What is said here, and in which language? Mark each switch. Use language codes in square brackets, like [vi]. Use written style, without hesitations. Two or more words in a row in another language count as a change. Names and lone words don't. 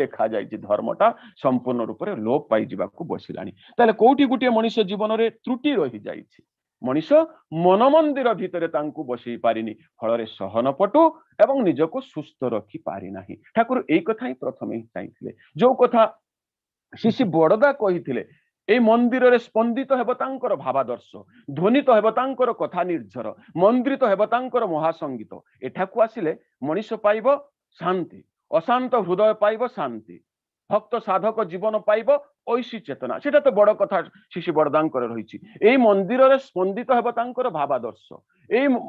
[or] ଦେଖାଯାଇଛି ଧର୍ମଟା ସମ୍ପୂର୍ଣ୍ଣ ରୂପରେ ଲୋପ ପାଇଯିବାକୁ ବସିଲାଣି ତାହେଲେ କୋଉଠି ଗୋଟିଏ ମଣିଷ ଜୀବନରେ ତ୍ରୁଟି ରହିଯାଇଛି ମଣିଷ ମନ ମନ୍ଦିର ଭିତରେ ତାଙ୍କୁ ବସେଇ ପାରିନି ଫଳରେ ସହନପଟୁ ଏବଂ ନିଜକୁ ସୁସ୍ଥ ରଖି ପାରିନାହିଁ ଠାକୁର ଏଇ କଥା ହିଁ ପ୍ରଥମେ ହିଁ ଚାହିଁଥିଲେ ଯୋଉ କଥା ଶ୍ରୀ ବଡ଼ଦା କହିଥିଲେ [bn] এই মন্দিরে স্পন্দিত [or] ହେବ ତାଙ୍କର ଭାବାଦର୍ଶ ଧ୍ୱନିତ ହେବ ତାଙ୍କର କଥା ନିର୍ଝର ମନ୍ଦିରିତ ହେବ ତାଙ୍କର ମହାସଙ୍ଗୀତ ଏଠାକୁ ଆସିଲେ ମଣିଷ ପାଇବ ଶାନ୍ତି ଅଶାନ୍ତ ହୃଦୟ ପାଇବ ଶାନ୍ତି ଭକ୍ତ ସାଧକ ଜୀବନ ପାଇବ ଐଶୀ ଚେତନା ସେଟା ତ ବଡ କଥା ଶ୍ରୀ ବଡ଼ଦାଙ୍କର ରହିଛି ଏଇ ମନ୍ଦିରରେ ସ୍ପନ୍ଦିତ ହେବ ତାଙ୍କର ଭାବାଦର୍ଶ ଏଇ